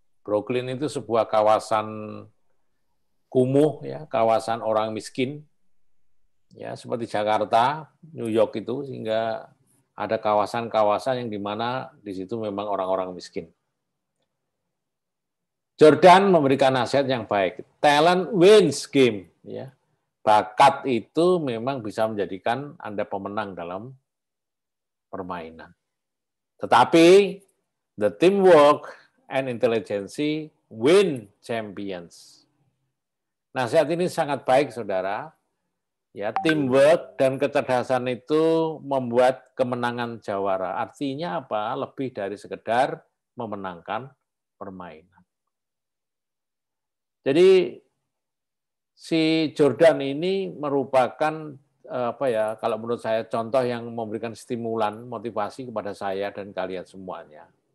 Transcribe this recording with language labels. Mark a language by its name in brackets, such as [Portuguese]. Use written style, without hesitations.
[Indonesian] Brooklyn itu sebuah kawasan kumuh, ya, kawasan orang miskin, ya, seperti Jakarta, New York itu, sehingga ada kawasan-kawasan yang di mana di situ memang orang-orang miskin. Jordan memberikan nasihat yang baik. [English] Talent wins game, [Indonesian] ya. Bakat itu memang bisa menjadikan Anda pemenang dalam permainan. Tetapi [English] the teamwork and intelligence win champions. [Indonesian] Nasihat ini sangat baik, saudara. Ya, teamwork dan kecerdasan itu membuat kemenangan jawara. Artinya apa? Lebih dari sekedar memenangkan permainan. Jadi si Jordan ini merupakan apa ya, kalau menurut saya contoh yang memberikan stimulan, motivasi kepada saya dan kalian semuanya.